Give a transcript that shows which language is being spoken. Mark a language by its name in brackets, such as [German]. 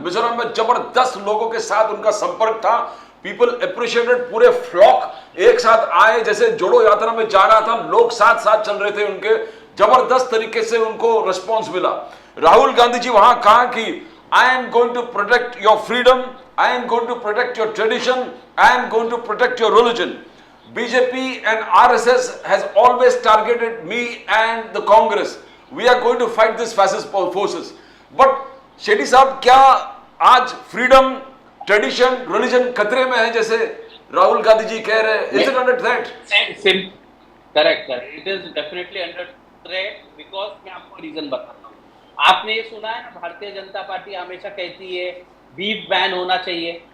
[Hindi] मिजोरम में जबरदस्त लोगों के साथ उनका संपर्क था। पीपल अप्रिशिएटेड, पूरे फ्लॉक एक साथ आए, जैसे जोड़ो यात्रा में जा रहा था, लोग साथ साथ चल रहे थे उनके। जबरदस्त तरीके से उनको रिस्पॉन्स मिला। राहुल गांधी जी वहां कहा कि [English] I am going to protect your freedom, I am going to protect your tradition, I am going to protect your religion. BJP and RSS has always targeted me and the Congress. We are going to fight these fascist forces. [Hindi] But Shetty साहब, क्या आज freedom, tradition, religion खतरे में है जैसे राहुल गांधी जी कह रहे हैं? [English] Is it under threat? Correct, it is definitely under threat, because [Hindi] मैं आपको रीजन बताता हूँ। आपने ये सुना है ना, भारतीय जनता पार्टी हमेशा कहती है बीफ बैन होना चाहिए।